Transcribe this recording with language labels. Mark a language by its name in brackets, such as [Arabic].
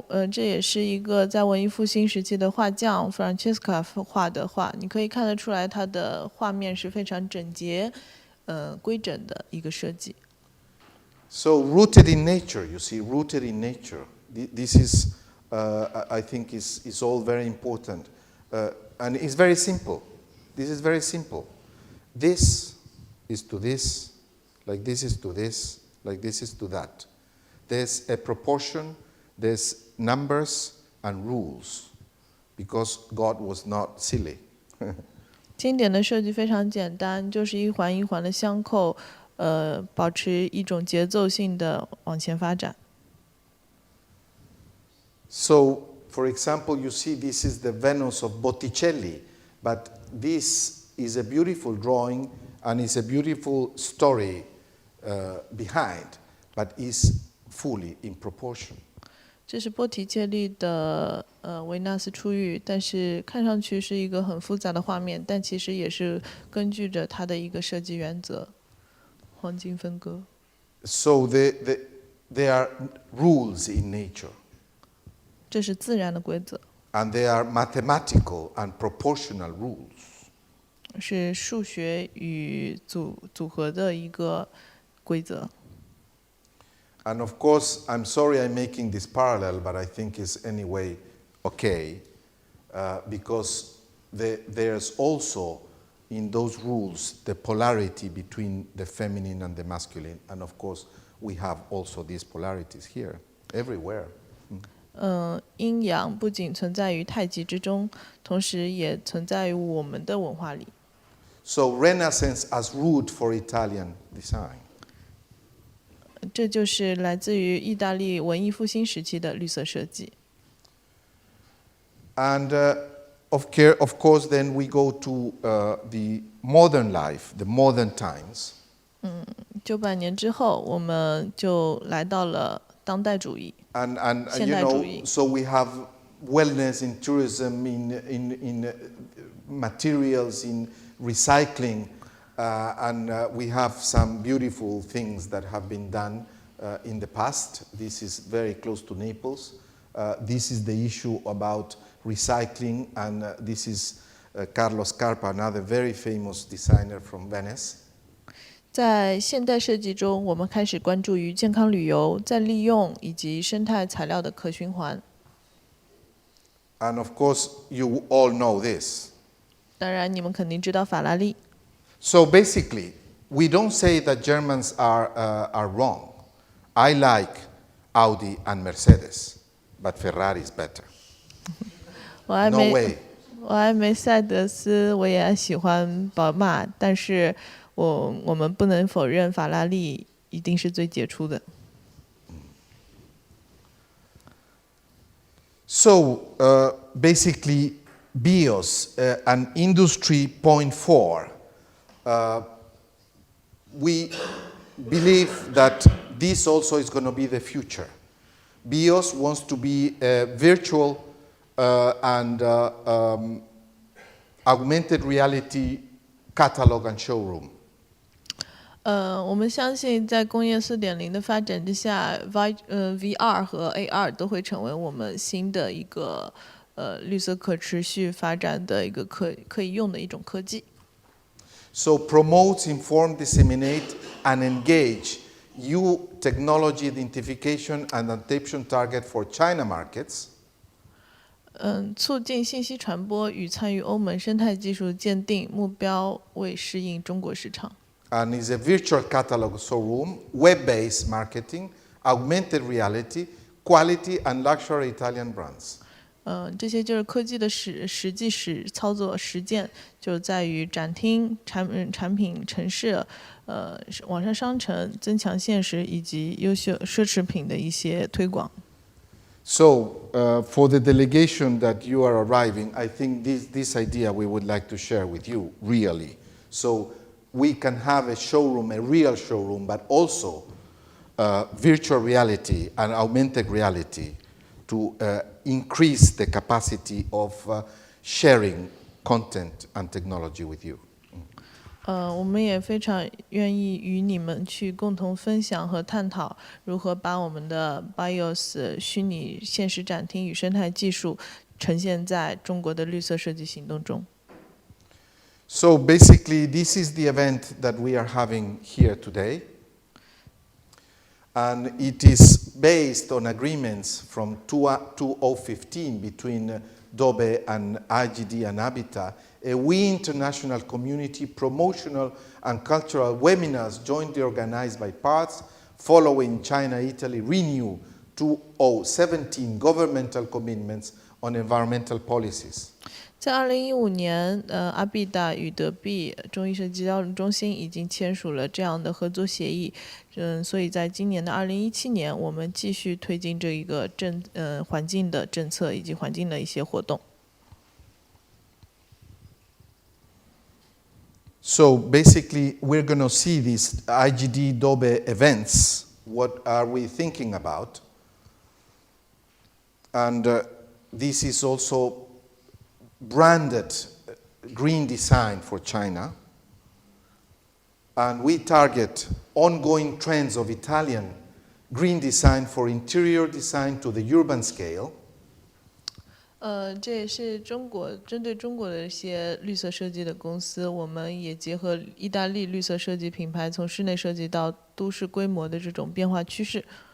[Chinese] 这也是一个在文艺复兴时期的画匠 Francesca 画的画，你可以看得出来，他的画面是非常整洁、规整的一个设计。 [English] So rooted in nature, you see, rooted in nature. This is, I think, is all very important, and it's very simple. This is very simple. This is to this, like this is to this, like this is to that. There's a proportion, there's numbers and rules, because God was not silly. [Chinese] 经典的设计非常简单，就是一环一环的相扣，保持一种节奏性的往前发展。 [English] So, for example, you see this is the Venus of Botticelli, but this is a beautiful drawing and it's a beautiful story behind, but is fully in proportion. [Chinese] 这是波提切利的维纳斯出狱，但是看上去是一个很复杂的画面，但其实也是根据着它的一个设计原则，黄金分割。 [English] So there are rules in nature. [Chinese] 这是自然的规则。 [English] And they are mathematical and proportional rules. [Chinese] 是数学与组合的一个规则。 [English] And of course, I'm sorry I'm making this parallel, but I think it's anyway okay, because there's also in those rules the polarity between the feminine and the masculine, and of course we have also these polarities here, everywhere. [Chinese] 阴阳不仅存在于太极之中，同时也存在于我们的文化里。 [English] So Renaissance as root for Italian design. [Chinese] 这就是来自于意大利文艺复兴时期的绿色设计。 [English] And of course, then we go to the modern life, the modern times. [Chinese] 900年之后，我们就来到了当代主义。 [English] And [Chinese] 现代主义。 [English] so we have wellness in tourism, in materials, in recycling. And we have some beautiful things that have been done in the past. This is very close to Naples. This is the issue about recycling, and this is Carlo Scarpa, another very famous designer from Venice. [Chinese] 在现代设计中，我们开始关注于健康旅游、再利用以及生态材料的可循环。 [English] And of course, you all know this. [Chinese] 当然，你们肯定知道法拉利。 [English] So basically, we don't say that Germans are wrong. I like Audi and Mercedes, but Ferrari is better. [Chinese] 我爱 [English] No way. [Chinese] 我爱梅赛德斯，我也喜欢宝马，但是我们不能否认法拉利一定是最杰出的。 [English] So basically, BIOS and Industry 0.4. We believe that this also is going to be the future. BIOS wants to be a virtual and augmented reality catalog and showroom. [Chinese] 我们相信在工业4.0的发展之下，VR 和 AR 都会成为我们新的一个绿色可持续发展的一个可以用的一种科技。 [English] So promote, inform, disseminate, and engage new technology identification and adaptation target for China markets. [Chinese] 促进信息传播与参与欧盟生态技术鉴定目标，为适应中国市场。 [English] And is a virtual catalog showroom, web-based marketing, augmented reality, quality and luxury Italian brands. [Chinese] 这些就是科技的实际操作实践，就在于展厅、产品陈设、网上商城、增强现实以及优秀奢侈品的一些推广。 [English] So for the delegation that you are arriving, I think this idea we would like to share with you, really. So we can have a showroom, a real showroom, but also virtual reality and augmented reality to increase the capacity of sharing content and technology with you. [Chinese] 我们也非常愿意与你们去共同分享和探讨，如何把我们的 BIOS 虚拟现实展厅与生态技术呈现在中国的绿色设计行动中。 [English] So basically, this is the event that we are having here today. And it is based on agreements from 2015 between DOBE and IGD and Habitat. We international community promotional and cultural webinars jointly organized by parts following China-Italy Renew 2017 governmental commitments on environmental policies. [Chinese] 在2015年，阿必达与德比中医设计交流中心已经签署了这样的合作协议。所以在今年的2017年，我们继续推进这一个环境的政策以及环境的一些活动。 [English] So basically, we're going to see these IGD DOBE events. What are we thinking about? And this is also branded green design for China. And we target ongoing trends of Italian green design for interior design to the urban scale. [Chinese] 这也是针对中国的一些绿色设计的公司，我们也结合意大利绿色设计品牌从室内设计到都市规模的这种变化趋势。